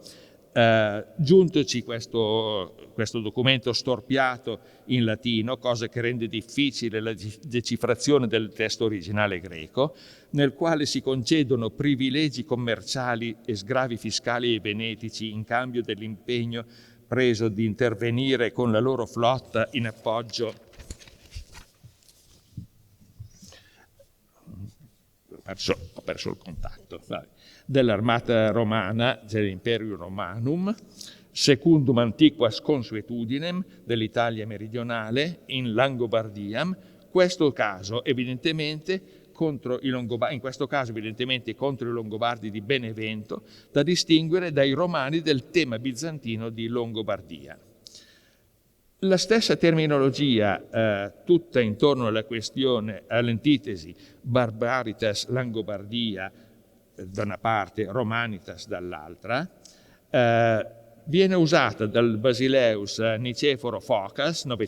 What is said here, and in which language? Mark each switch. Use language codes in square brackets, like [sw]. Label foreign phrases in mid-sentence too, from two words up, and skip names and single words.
[it] Giuntoci questo documento storpiato in latino, cosa che rende difficile la decifrazione del testo originale greco, nel quale si concedono privilegi commerciali e sgravi fiscali ai venetici in cambio dell'impegno preso di intervenire con la loro flotta in appoggio. Ho perso il contatto. Dell'armata romana, dell' [la] Imperium Romanum, secundum antiquas consuetudinem [it] dell'Italia meridionale [la] in Langobardiam, [it] questo caso evidentemente contro i Longobardi di Benevento, da distinguere dai romani del tema bizantino di Longobardia. La stessa terminologia, tutta intorno alla questione, all'antitesi Barbaritas Langobardia da una parte, Romanitas dall'altra, viene usata dal Basileus Niceforo Phocas,